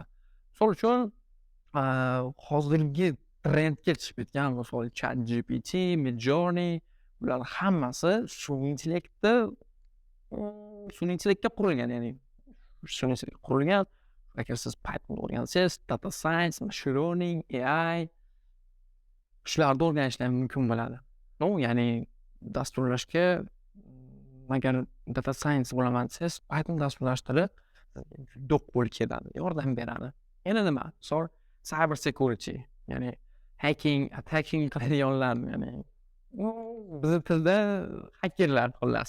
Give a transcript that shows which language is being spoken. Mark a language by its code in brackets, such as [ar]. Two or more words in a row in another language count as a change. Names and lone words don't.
[uz] Misol uchun hozirgi trendga chiqib ketgan, misol ChatGPT, Midjourney, bular hammasi sun'iy intellektga qurilgan, ya'ni sun'iy intellektga qurilgan. Agar siz Python o'rgansangiz, [en] data science, machine learning, AI [uz] shularni o'rganishlar mumkin bo'ladi. Ya'ni dasturlashga agar [en] data science [uz] bo'laman desangiz, Python dasturlash tili juda qo'l keladi, yordam beradi. Yana nima? [en] Cyber security, [uz] ya'ni attacking qiladiganlar, ya'ni bizning tilda hakerlar xullas.